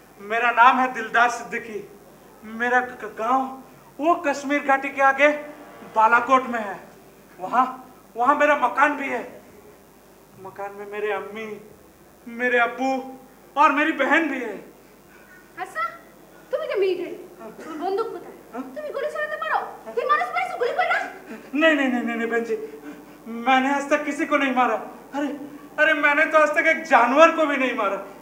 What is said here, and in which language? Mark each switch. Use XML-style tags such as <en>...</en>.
<hi>मेरा नाम है दिलदार सिद्दीकी। मेरा गांव वो कश्मीर घाटी के आगे बालाकोट में है। वहाँ मेरा मकान भी है। मकान में मेरे अम्मी, मेरे अब्बू और मेरी बहन भी है।</hi> <bn>আচ্ছা তুমি যে মিলিটারি, তোমার বন্দুক কোথায়? তুমি গুলি চালাতে পারো? তুই মানুষ পাইছো গুলি কইরা?</bn> <hi>नहीं बहन जी, मैंने आज तक किसी को नहीं मारा। अरे मैंने तो आज तक एक जानवर को भी नहीं मारा।</hi>